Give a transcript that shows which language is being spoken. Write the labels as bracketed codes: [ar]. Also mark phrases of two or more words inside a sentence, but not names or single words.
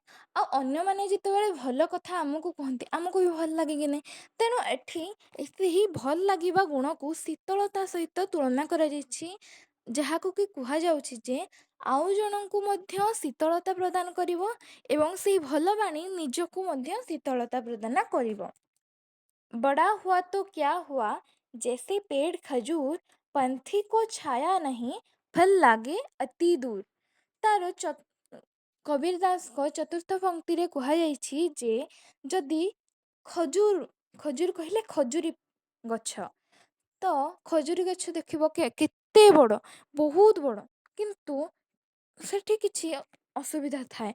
[or] ଆଉ ଅନ୍ୟମାନେ ଯେତେବେଳେ ଭଲ କଥା ଆମକୁ କୁହନ୍ତି ଆମକୁ ବି ଭଲ ଲାଗେ କି ନାହିଁ? ତେଣୁ ଏଠି ସେହି ଭଲ ଲାଗିବା ଗୁଣକୁ ଶୀତଳତା ସହିତ ତୁଳନା କରାଯାଇଛି, ଯାହାକୁ କି କୁହାଯାଉଛି ଯେ ଆଉ ଜଣଙ୍କୁ ମଧ୍ୟ ଶୀତଳତା ପ୍ରଦାନ କରିବ ଏବଂ ସେହି ଭଲ ବାଣୀ ନିଜକୁ ମଧ୍ୟ ଶୀତଳତା ପ୍ରଦାନ କରିବ। [hi] बड़ा हुआ तो क्या हुआ जैसे पेड़ खजूर पंथी को छाया नहीं फल लागे अति दूर। [or] ତାର କବୀର ଦାସଙ୍କ ଚତୁର୍ଥ ପଂକ୍ତିରେ କୁହାଯାଇଛି ଯେ ଯଦି ଖଜୁର ଖଜୁର କହିଲେ ଖଜୁରୀ ଗଛ, ତ ଖଜୁରୀ ଗଛ ଦେଖିବ କେତେ ବଡ଼, ବହୁତ ବଡ଼, କିନ୍ତୁ ସେଠି କିଛି ଅସୁବିଧା ଥାଏ।